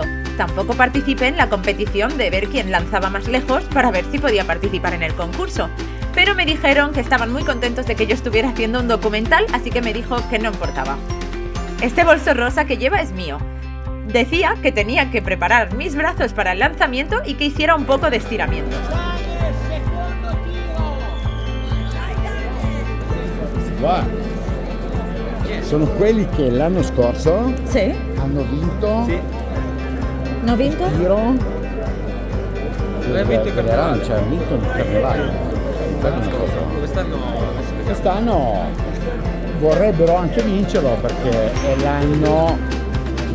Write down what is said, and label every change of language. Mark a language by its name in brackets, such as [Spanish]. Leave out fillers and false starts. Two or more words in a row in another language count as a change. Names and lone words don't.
[Spanish] Tampoco participé en la competición de ver quién lanzaba más lejos para ver si podía participar en el concurso. pero me dijeron que estaban muy contentos de que yo estuviera haciendo un documental, así que me dijo que no importaba. Este bolso rosa que lleva es mío. Decía que tenía que preparar mis brazos para el lanzamiento y que hiciera un poco de estiramientos. [Italian] Guarda, sono quelli che l'anno scorso Sì? hanno vinto No vinto? il tiro Dove ha vinto il carnevale? cioè hanno vinto il carnevale. Quest'anno vorrebbero anche vincerlo perché è l'anno del